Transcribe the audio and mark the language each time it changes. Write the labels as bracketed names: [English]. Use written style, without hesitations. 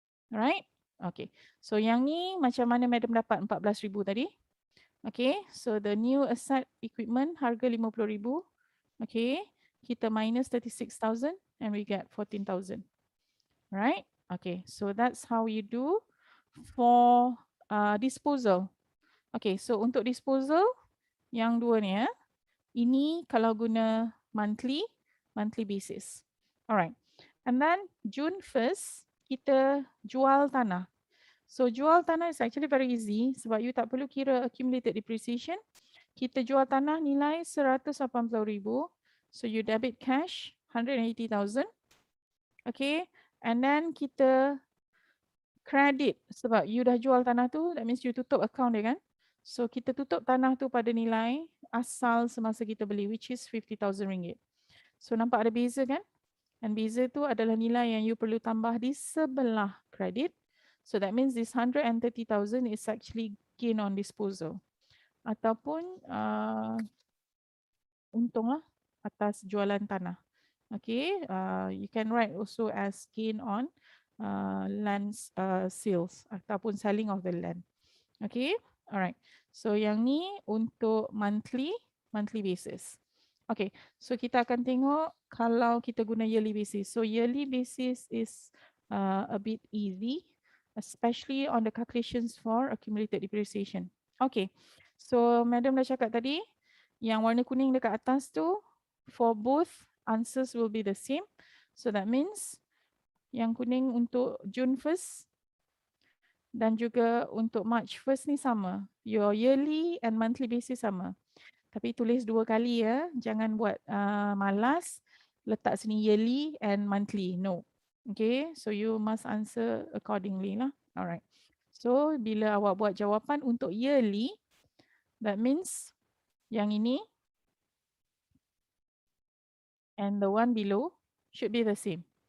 [Malay] Alright, okay. So yang ni macam mana madam dapat 14,000 tadi? [English] Okay, so the new asset equipment harga 50,000. Okay, kita minus 36,000 and we get 14,000. Right? Okay, so that's how you do for disposal. [Malay] Okay, so untuk disposal yang dua ni ya, ini kalau guna monthly basis. [English] Alright, and then June 1st [Malay] kita jual tanah. [English] So jual tanah is actually very easy sebab you [Malay] tak perlu kira [English] accumulated depreciation. [Malay] Kita jual tanah nilai 180,000. So you debit cash 180,000. Okay. And then kita credit sebab you dah jual tanah tu, [English] that means you [Malay] tutup account dia kan. So kita tutup tanah tu pada nilai asal semasa kita beli, [English] which is 50,000 ringgit. [Malay] So nampak ada beza kan? And beza tu adalah nilai yang you perlu tambah di sebelah kredit. [English] So that means this 130,000 is actually gain on disposal. [Malay] Ataupun untung lah atas jualan tanah. [English] Okay, you can write also as gain on land sales ataupun selling of the land. Okay, alright. [Malay] So yang ni untuk monthly basis. Okay, so kita akan tengok kalau kita guna yearly basis. [English] So yearly basis is a bit easy, especially on the calculations for accumulated depreciation. [Malay] Okay, so madam dah cakap tadi, yang warna kuning dekat atas tu, for both answers will be the same. So that means yang kuning untuk June 1st dan juga untuk March 1st ni sama. Your yearly and monthly basis sama. Tapi tulis dua kali ya, jangan buat malas, letak sini yearly and monthly, no. [English] Okay, so you must answer accordingly lah. Alright. So [Malay] bila awak buat jawapan untuk [English] yearly, that means yang ini and the one below should be the same.